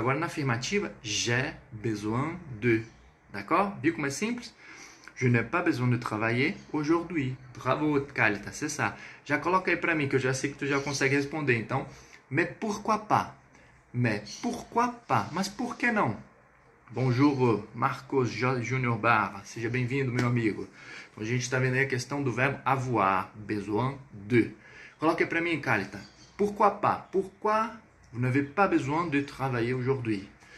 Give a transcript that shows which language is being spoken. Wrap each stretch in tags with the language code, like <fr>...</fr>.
<pt>Agora na afirmativa,</pt> <fr>j'ai besoin de. D'accord?</fr> <pt>Viu como é simples?</pt> <fr>Je n'ai pas besoin de travailler aujourd'hui. Bravo, Kalita, c'est ça.</fr> <pt>Já coloca aí para mim, que eu já sei que tu já consegue responder. Então,</pt> <fr>mais pourquoi pas? Mais pourquoi pas?</fr> <pt>Mas por que não?</pt> <fr>Bonjour,</fr> <pt>Marcos Júnior Barra. Seja bem-vindo, meu amigo. Então, a gente está vendo aí a questão do verbo avoir, besoin de. Coloque para mim, Calita.</pt> <fr>Pourquoi pas? Pourquoi vous n'avez pas besoin de travailler aujourd'hui?</fr>